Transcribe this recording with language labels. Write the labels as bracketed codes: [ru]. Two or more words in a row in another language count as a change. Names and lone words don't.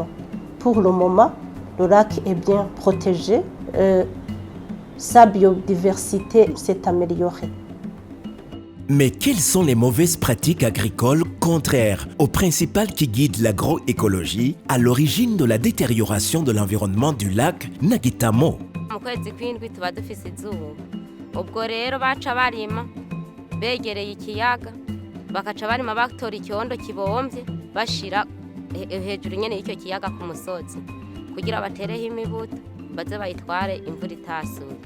[fr] Pour le moment, le lac est bien protégé, sa biodiversité s'est améliorée. Mais quelles sont les mauvaises pratiques agricoles contraires aux principales qui guident l'agroécologie à l'origine de la détérioration de l'environnement du lac Nagitamo? [rn] Mu kwezi kw'indwi tuba dufise izuba, ubwo rero baca barima begereye ikiyaga bakaca barima batora icyondo kibomvye bashira hejuru nyene y'icyo kiyaga ku musozi kugira batereho imibuto baze bayitware imvura itasuye.